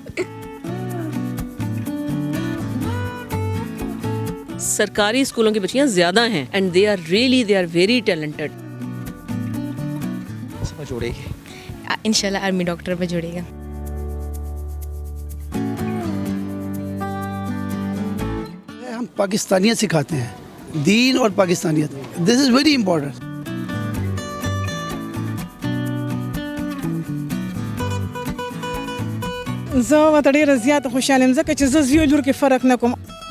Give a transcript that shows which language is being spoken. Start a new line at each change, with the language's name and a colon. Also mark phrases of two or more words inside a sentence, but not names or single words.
Urdu: سرکاری اسکولوں کی بچیاں زیادہ ہیں
English: and they are very talented.
Urdu: جوڑے گی انشاءاللہ
English: army doctor
Urdu: پہ جڑے گا. ہم پاکستانیت سکھاتے ہیں, دین اور پاکستانیت.
English: this is very important.
Pashto: زه ورته ډېره زیاته خوشحاله یم ځکه چې زه زوی لور کې فرق نه کوم.